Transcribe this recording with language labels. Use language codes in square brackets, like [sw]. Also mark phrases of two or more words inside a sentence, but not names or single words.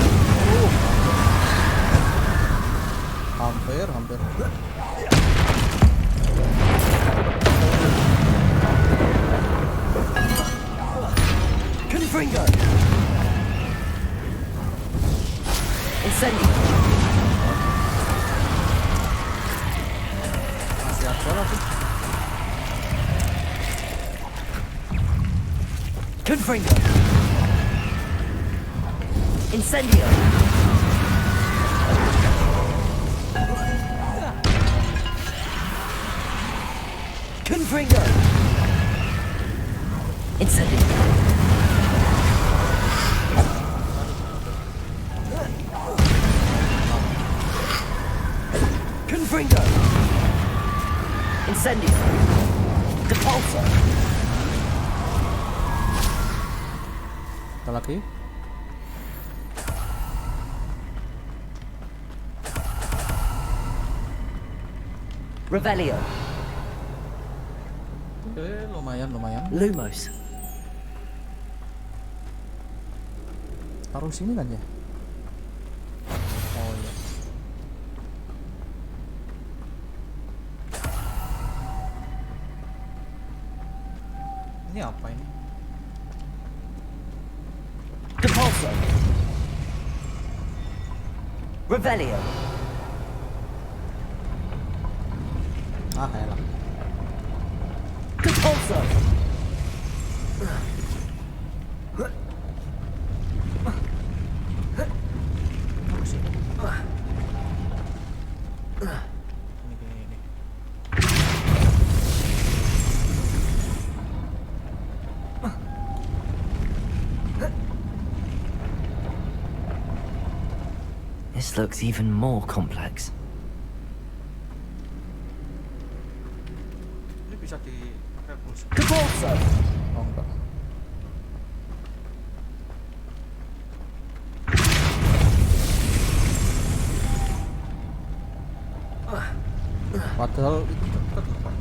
[id] Hampir. Confringo. Incendio. Masih ada lagi. Confringo. Incendio. Confringo. Incendio. Confringo. Incendio. Depulso. Kita lagi. Revelio. Lumayan. Lumos. Taruh sini kan ya? Oh iya. Ini apa ini? Depulso. Revelio. Ah, elah. Depulso. Ini. [en] This looks even more complex. [id] Ini bisa direbus. Depulso. Oh enggak. Padahal itu dekat loh, Pak.